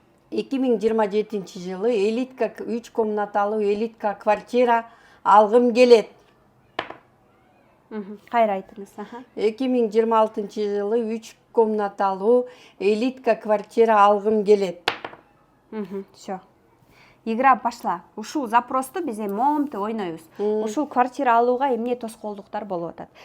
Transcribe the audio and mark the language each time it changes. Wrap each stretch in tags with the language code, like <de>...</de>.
<ky>2027 жылы элитка 3 комнаталуу элитка квартира алгым келет. Кайра айтыңыз. 2026 жылы 3 комнаталуу элитка квартира алгым келет.</ky> <ru>Всё. Игра пошла.</ru> <ky>Ушул запросту биз эми момтеп ойнойбуз. Ушул квартира алууга эмне тоскоолдуктар болуп атат.</ky>